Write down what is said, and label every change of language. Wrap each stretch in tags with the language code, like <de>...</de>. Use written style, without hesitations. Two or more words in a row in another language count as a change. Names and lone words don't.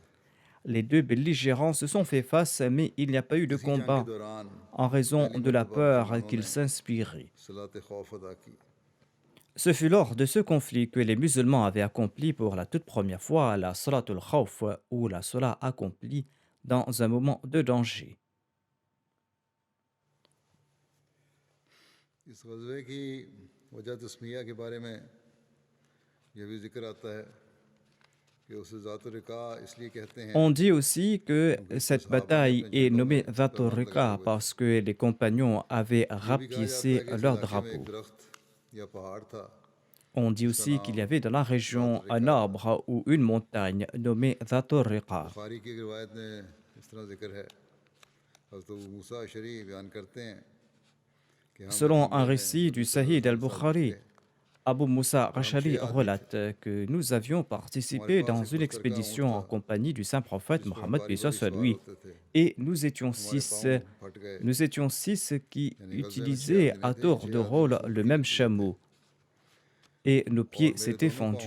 <fr>Les deux belligérants se sont fait face, mais il n'y a pas eu de combat en raison de la peur qu'ils s'inspiraient. Ce fut lors de ce conflit que les musulmans avaient accompli pour la toute première fois la Salatul Khawf ou la Salat accomplie dans un moment de danger.</fr> <ur>اس غزوے کی وجہ تسمیہ کے بارے میں یہ بھی ذکر آتا ہے کہ اسے ذات الرقاع اس لیے کہتے ہیں.</ur> <fr>On dit aussi que cette bataille est nommée Dhatul Riqa parce que les compagnons avaient rapiécé leur drapeau.</fr> <ur>یا پہاڑ تھا.</ur> <fr>On dit aussi qu'il y avait dans la région un arbre ou une montagne nommée Dhatul Riqa.</fr> <ur>بخاری کی ایک روایت میں اس طرح ذکر ہے. حضرت ابو موسیٰ اشعری بیان کرتے ہیں کہ ہم</ur> <fr>Selon un récit du Sahih al-Bukhari, Abu Musa Ash'ari relate que nous avions participé dans une expédition en compagnie du saint prophète Mohammed peace sur lui et nous étions six qui utilisaient à tour de rôle le même chameau et nos pieds s'étaient fendus.</fr>